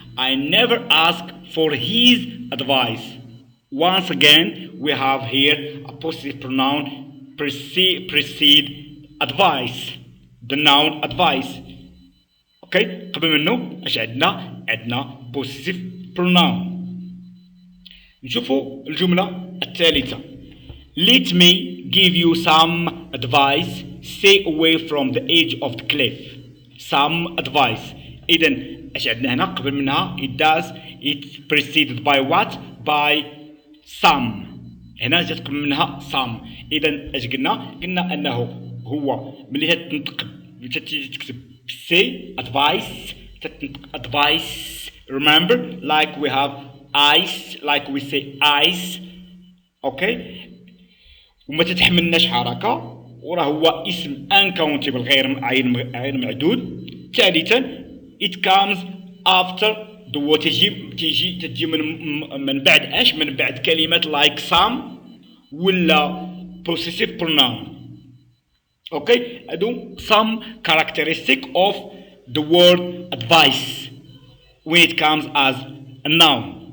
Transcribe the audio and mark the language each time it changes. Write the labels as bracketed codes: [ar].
[en] I never ask for his advice. Once again, we have here a possessive pronoun precede advice. The noun advice. [ar] Okay? قبل منه اش عندنا [en] possessive pronoun. [ar] نشوفوا الجملة الثالثة. [en] Let me give you some advice. Stay away from the edge of the cliff. Some advice. [ar] إذا اش عندنا هنا قبل منها [en] it does it preceded by what by some. [ar] هنا جات قبل منها some. إذا اش قلنا أنه هو ملي تنطق تكتب say advice تنطق advice. [en] Remember like we have ice like we say ice. [ar] اوكي وما تتحملناش حركة وراه هو اسم uncountable غير معدود. ثالثا [en] it comes after the what [ar] تجي من بعد اش من بعد كلمات [en] like some [ar] ولا [en] possessive pronoun. Okay هادو some characteristic of the word advice when it comes as a noun.